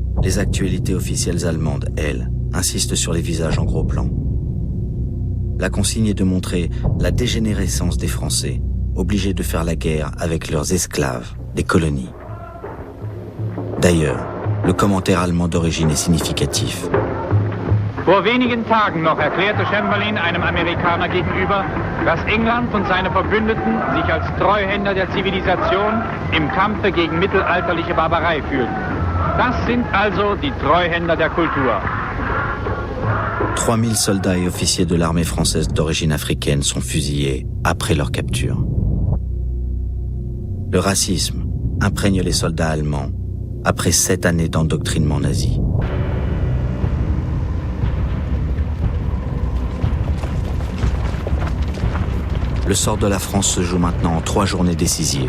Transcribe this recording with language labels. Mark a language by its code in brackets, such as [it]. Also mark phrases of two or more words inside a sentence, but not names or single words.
[fr] Les actualités officielles allemandes, elles, insistent sur les visages en gros plan. La consigne est de montrer la dégénérescence des Français, obligés de faire la guerre avec leurs esclaves, des colonies. D'ailleurs, le commentaire allemand d'origine est significatif. [de] Vor wenigen Tagen noch erklärte Chamberlain einem Amerikaner gegenüber, dass England und seine Verbündeten sich als Treuhänder der Zivilisation im Kampfe gegen mittelalterliche Barbarei fühlten. Das sind also die Treuhänder der Kultur. [fr] 3000 soldats et officiers de l'armée française d'origine africaine sont fusillés après leur capture. Le racisme imprègne les soldats allemands après 7 années d'endoctrinement nazi. Le sort de la France se joue maintenant en 3 journées décisives.